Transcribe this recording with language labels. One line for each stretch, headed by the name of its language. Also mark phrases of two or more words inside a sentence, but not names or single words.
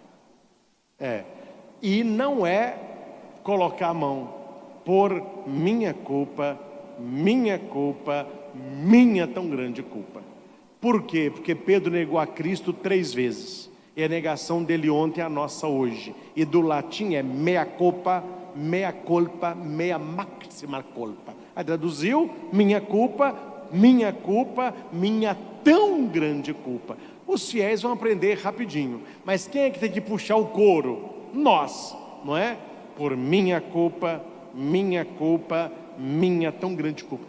Portuguese: E não é colocar a mão, por minha culpa, minha tão grande culpa. Por quê? Porque Pedro negou a Cristo 3 vezes. E a negação dele ontem é a nossa hoje. E do latim é
Latin: mea culpa, mea culpa, mea maxima culpa.
Portuguese: Aí traduziu, minha culpa, minha tão grande culpa. Os fiéis vão aprender rapidinho. Mas quem é que tem que puxar o coro? Nós, não é? Por minha culpa, minha tão grande culpa.